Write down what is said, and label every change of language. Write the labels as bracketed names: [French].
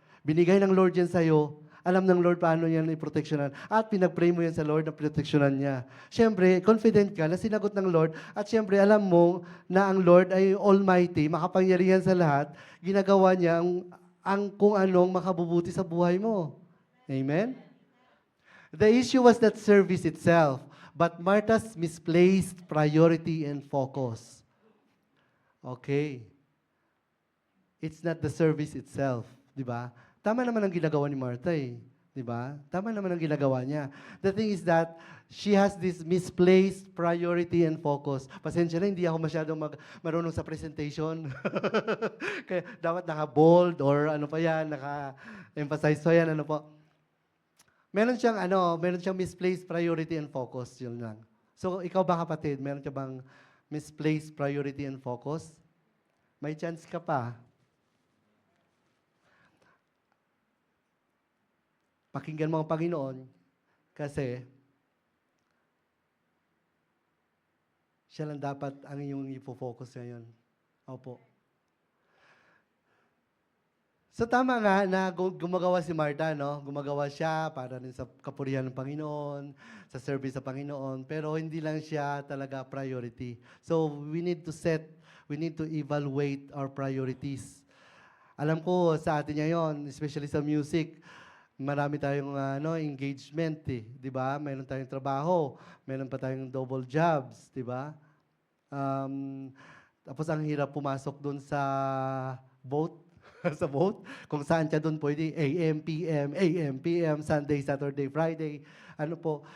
[Filipino] Binigay ng Lord yan sa'yo. Alam ng Lord paano yan iproteksyonan. At pinag-pray mo yan sa Lord na proteksyonan niya. Siyempre, confident ka na sinagot ng Lord. At siyempre, alam mo na ang Lord ay almighty, makapangyarihan sa lahat. Ginagawa niya ang kung anong makabubuti sa buhay mo. Amen? [English] The issue was not service itself, but Martha's misplaced priority and focus. Okay. It's not the service itself, [Filipino] di ba? Tama naman ang ginagawa ni Martha eh. Di ba? Tama naman ang ginagawa niya. [English] The thing is that she has this misplaced priority and focus. [Filipino] Pasensya na, hindi ako masyadong marunong sa presentation. Kaya dapat naka-bold or ano pa yan, naka-emphasize pa yan, ano po. Meron siyang [English] misplaced priority and focus, [Filipino] yun lang. So, ikaw ba kapatid, meron ka bang [English] misplaced priority and focus? [Filipino] May chance ka pa. Pakinggan mo ang Panginoon kasi siya lang dapat ang iyong ipo-focus ngayon. Opo. So tama nga na gumagawa si Martha, no? Gumagawa siya para rin sa kapurihan ng Panginoon, sa service sa Panginoon, pero hindi lang siya talaga priority. [English] So we need to evaluate our priorities. [Filipino] Alam ko sa atin ngayon, especially sa music, marami tayong engagement, 'di ba? Meron tayong trabaho, meron pa tayong double jobs, 'di ba? Um, Tapos ang hirap pumasok doon sa boat, sa boat, kung saan ka doon pwede, AM, PM, Sunday, Saturday, Friday, ano po.